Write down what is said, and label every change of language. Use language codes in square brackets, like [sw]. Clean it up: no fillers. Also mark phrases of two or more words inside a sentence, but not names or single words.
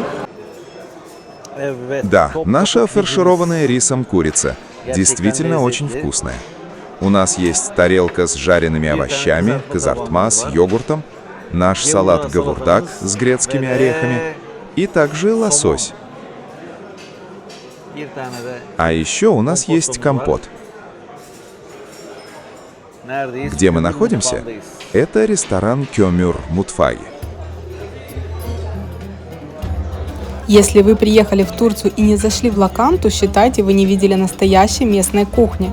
[tr] Evet. [ru] Да, [tr] Topkapı [ru] наша [tr] piliç. [ru] фаршированная рисом курица действительно очень вкусная. У нас есть тарелка с жареными овощами, казартма с йогуртом, наш салат гавурдак с грецкими орехами и также лосось. [tr] Bir tane de [ru] А еще у нас есть компот. [tr] neredeyiz? [ru] Где мы [tr] Kömür [ru] находимся? [tr] mutfağındayız. [ru] Это ресторан Кёмюр Мутфай. Если вы приехали в Турцию и не зашли в Лаканту, считайте, вы не видели настоящей местной кухни.